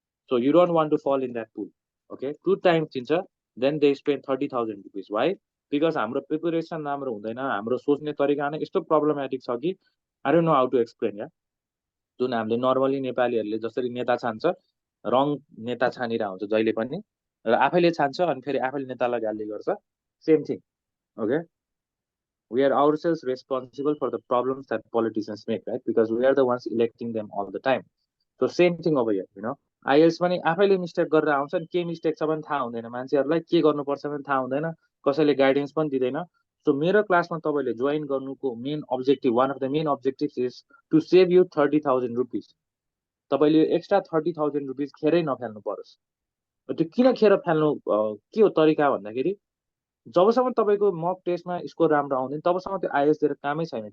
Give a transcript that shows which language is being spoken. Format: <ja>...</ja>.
<en>So you don't want to fall in that pool. Okay, 2 times दिन्छ, then they spend 30,000 rupees. Why?</en> <ne>Because हाम्रो preparation राम्रो हुँदैन, हाम्रो सोच्ने तरिका नै यस्तो प्रब्लमेटिक छ कि</ne> <en>I don't know how to explain.</en> <ne>या जुन हामीले नर्मली नेपालीहरूले जसरी नेता छान्छ, रङ नेता छानिरा हुन्छ जहिले पनि, र आफैले छान्छ अनि फेरि आफैले नेतालाई गाली गर्छ.</ne> <en>Same thing. Okay, we are ourselves responsible for the problems that politicians make, right? Because we are the ones electing them all the time. So same thing over here, you know.</en> <ne>IELTS पनि आफैले mistake गरेर आउँछ नि, के mistake छ भने थाहा हुँदैन, मान्छेहरूलाई के गर्नुपर्छ भने थाहा हुँदैन, कसैले गाइडेन्स पनि दिँदैन.</ne> <en>so</en> <ne>मेरो क्लासमा तपाईँले जोइन गर्नुको</ne> <en>Main objective, one of the main objective is to save you 30,000 rupees.</en> <ne>तपाईँले एक्स्ट्रा 30,000 रुपिस खेरै नफाल्नु परोस्. त्यो किन खेर फाल्नु के हो तरिका भन्दाखेरि, जबसम्म तपाईँको मक टेस्टमा स्कोर राम्रो आउँदैन तबसम्म त्यो आइएल्स दिएर कामै छैन.</ne>